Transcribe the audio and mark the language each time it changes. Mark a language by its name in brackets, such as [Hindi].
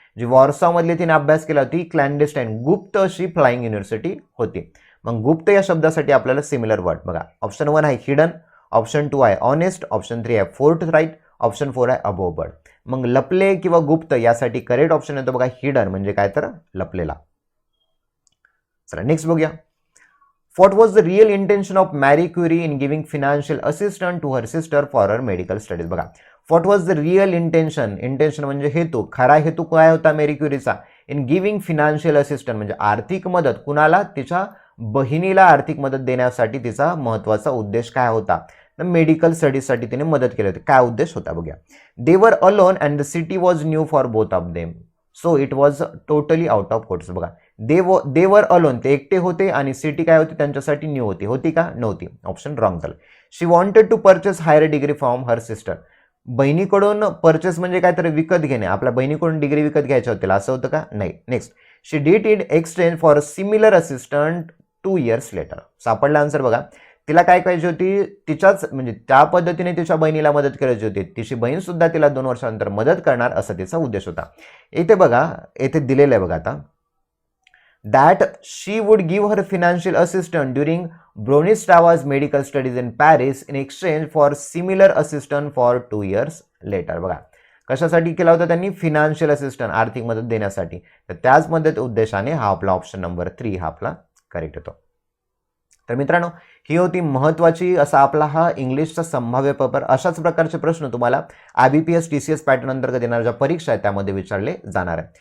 [Marathi] जी वॉर्सॉमधली तिने अभ्यास केला होती क्लॅन्डेस्टाईन, गुप्त अशी फ्लाइंग युनिव्हर्सिटी होती. मग गुप्त या शब्दासाठी आपल्याला सिमिलर वर्ड. बघा, ऑप्शन 1 आहे हिडन, ऑप्शन 2 आहे ऑनेस्ट, ऑप्शन 3 आहे फोर्थ राईट, ऑप्शन 4 आहे अबोव बर्ड. मग लपले किंवा गुप्त यासाठी करेक्ट ऑप्शन येतो बघा हिडन, म्हणजे काय तर लपलेला. चला, नेक्स्ट बघूया. [English] What was the real intention of Marie Curie in giving financial assistance to her sister for her medical studies? [Marathi] बघा, [English] what was the real intention? [Marathi] Intention म्हणजे हेतू, खरा हेतू काय होता मेरी क्युरीचा? [English] in giving financial assistance [Marathi] म्हणजे आर्थिक मदत. कुणाला? तिच्या बहिणीला आर्थिक मदत देण्यासाठी तिचा महत्वाचा उद्देश काय होता? मेडिकल स्टडीजसाठी तिने मदत केली होती. काय उद्देश होता बघूया. [English] They were alone and the city was new for both of them. So it was totally out of course. [Marathi] बघा, [English] they were alone, [Marathi] ते एकटे होते आणि सिटी काय होती त्यांच्यासाठी न्यू होती. होती का? नव्हती. ऑप्शन रॉंग झालं. [English] She wanted to purchase higher degree from her sister. [Marathi] बहिणीकडून purchase म्हणजे काय तर विकत घेणे. आपल्या बहिणीकडून डिग्री विकत घ्यायच्या होतील असं होतं का? नाही. [English] Next, she did it exchange for a similar assistant 2 years later. [Marathi] सापडला आन्सर. बघा, तिला काय पाहिजे होती, तिच्याच म्हणजे त्या पद्धतीने तिच्या बहिणीला मदत करायची होती. तिची बहीण सुद्धा तिला 2 वर्षानंतर मदत करणार असा तिचा उद्देश होता. इथे बघा, इथे दिलेलं आहे बघा आता, [English] that she would give her financial assistance during Bronislava's medical studies in Paris in exchange for similar assistance for 2 years later. [Marathi] बघा, कशासाठी केला होता त्यांनी? फिनान्शियल असिस्टंट, आर्थिक मदत देण्यासाठी. तर त्याच मदत उद्देशाने हा आपला ऑप्शन नंबर 3 हा आपला करेक्ट होतो. तर मित्रांनो, ही होती महत्त्वाची असा आपला हा इंग्लिशचा संभाव्य पेपर. अशाच प्रकारचे प्रश्न तुम्हाला IBPS TCS पॅटर्न अंतर्गत येणाऱ्या ज्या परीक्षा आहेत त्यामध्ये विचारले जाणार आहे.